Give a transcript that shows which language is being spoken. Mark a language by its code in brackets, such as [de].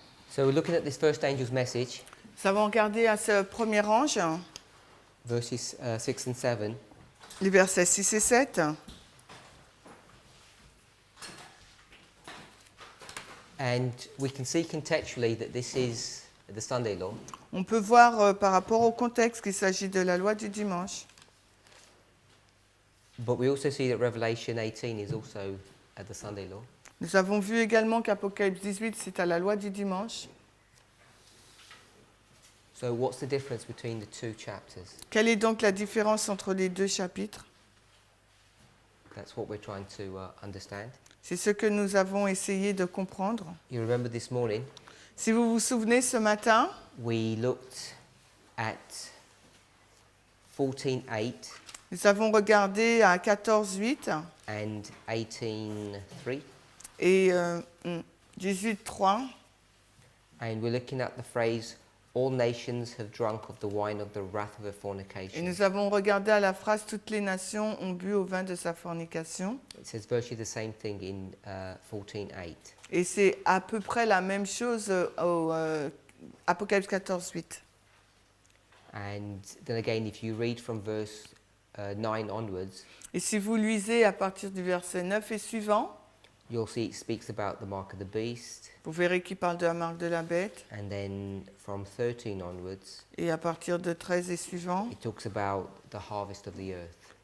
[en] So we're looking at this first angel's message, [fr] Nous avons regardé à ce premier ange, [en] verses 6 and 7. [fr] les versets 6 et 7. [en] And we can see contextually that this is the Sunday law. [fr] On peut voir par rapport au contexte qu'il s'agit de la loi du dimanche. [en] But we also see that Revelation 18 is also the Sunday law. [fr] Nous avons vu également qu'Apocalypse 18, c'est à la loi du dimanche. [en] So what's the difference between the two chapters? [fr] Quelle est donc la différence entre les deux chapitres? [en] That's what we're trying to understand. [fr] C'est ce que nous avons essayé de comprendre. [en] You remember this morning, [fr] Si vous vous souvenez, ce matin, [en] we looked at 14:8 [fr] nous avons regardé à 14.8 [en] and 18:3, [fr] et 18.3. [en] and we're looking at the phrase "All nations have drunk of the wine of the wrath of her [fr] Et [en] fornication." [fr] nous avons regardé à la phrase « Toutes les nations ont bu au vin de sa fornication [en] It says virtually the same thing in 14:8. ». [fr] Et c'est à peu près la même chose au Apocalypse 14.8. [en] And then again, if you read from verse 9 onwards, [fr] Et si vous lisez à partir du verset 9 et suivant, [en] you'll see it speaks about the mark of the beast. [fr] vous verrez qu'il parle de la marque de la bête. [en] And then from 13 onwards, [fr] Et à partir de 13 et suivant, [en] it talks about the harvest of the earth.